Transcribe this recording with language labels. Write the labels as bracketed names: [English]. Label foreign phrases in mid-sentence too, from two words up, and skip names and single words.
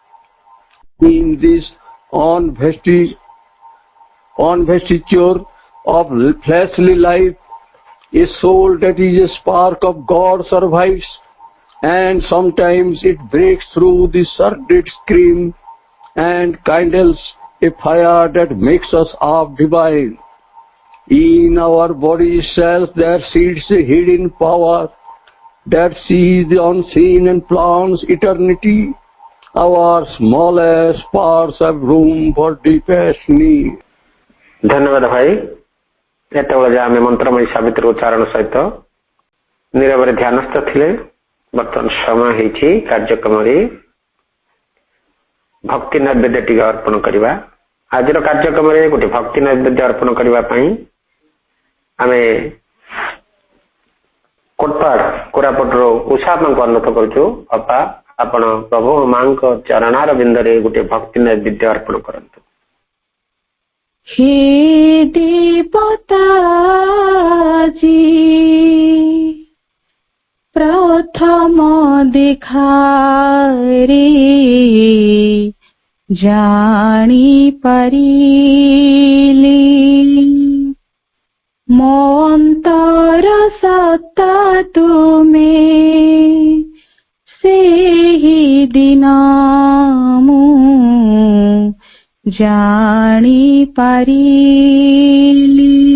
[English] In this investiture of fleshly life, a soul that is a spark of God survives, and sometimes it breaks through the sordid screen and kindles a fire that makes us up divine. In our body cells there sits a hidden power that sees the unseen and plans eternity. Our smallest parts have room for deepest need. [Hindi] धन्यवाद भाई। [Odia] ଯେତେବେଳେ ଯେ ଆମେ ମନ୍ତ୍ରମୟୀ ସାବିତ୍ରୀ ଉଚ୍ଚାରଣ ସହିତ ନିରବରେ ଧ୍ୟାନସ୍ଥ ଥିଲେ, ବର୍ତ୍ତମାନ ସମୟ ହେଇଛି କାର୍ଯ୍ୟକ୍ରମରେ ଭକ୍ତି ନୈବେଦ୍ୟ ଟିକେ ଅର୍ପଣ କରିବା। ଆଜିର କାର୍ଯ୍ୟକ୍ରମରେ ଗୋଟେ ଭକ୍ତି ନୈବେଦ୍ୟ ଅର୍ପଣ କରିବା ପାଇଁ ଆମେ କୋଟପାଡ଼ କୋରାପୁଟରୁ ଉଷା ମାଙ୍କୁ ଅନୁରୋଧ କରୁଛୁ, ଅପା ଆପଣ ପ୍ରଭୁ ମାଙ୍କ ଚରଣାର ବିନ୍ଦରେ ଗୋଟେ ଭକ୍ତି ନୈବେଦ୍ୟ ଅର୍ପଣ କରନ୍ତୁ। ହେ ଦେବତାଜୀ ପ୍ରଥମ ଦେଖା ରେ ଜାଣି ପାରିଲି ମୋ ଅନ୍ତର ସତ୍ତା ତୁମେ ସେହି ଦିନ ମୁଁ ଜାଣି ପାରିଲି।